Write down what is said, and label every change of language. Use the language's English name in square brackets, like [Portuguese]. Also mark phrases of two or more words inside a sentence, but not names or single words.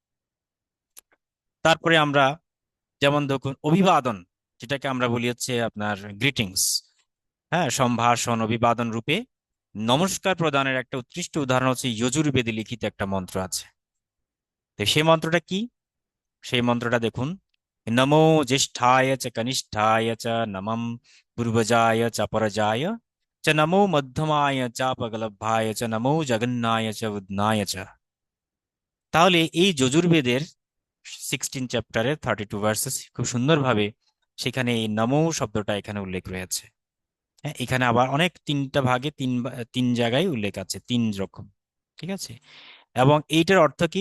[Bangla] তারপরে আমরা যেমন দেখুন অভিবাদন, যেটাকে আমরা বলি হচ্ছে আপনার গ্রিটিংস, হ্যাঁ, সম্ভাষণ, অভিবাদন রূপে নমস্কার প্রদানের একটা উৎকৃষ্ট উদাহরণ হচ্ছে যজুর্বেদে লিখিত একটা মন্ত্র আছে। তো সেই মন্ত্রটা কি? সেই মন্ত্রটা দেখুন, [Sanskrit] নমো জ্যেষ্ঠায় চ কনিষ্ঠায় চ নমঃ পূর্বজায় চ পরজায় চ নমো মধ্যমায় চাপগলভ্যায় চ নমো জগন্নায় চ উদনায় চ। [Bangla] তাহলে এই যজুর্বেদের 16 চ্যাপ্টারের 32 ভার্সেস খুব সুন্দরভাবে সেখানে এই নমো শব্দটা এখানে উল্লেখ রয়েছে। হ্যাঁ, এখানে আবার অনেক তিনটা ভাগে তিন জায়গায় উল্লেখ আছে, তিন রকম। ঠিক আছে? এবং এইটার অর্থ কি?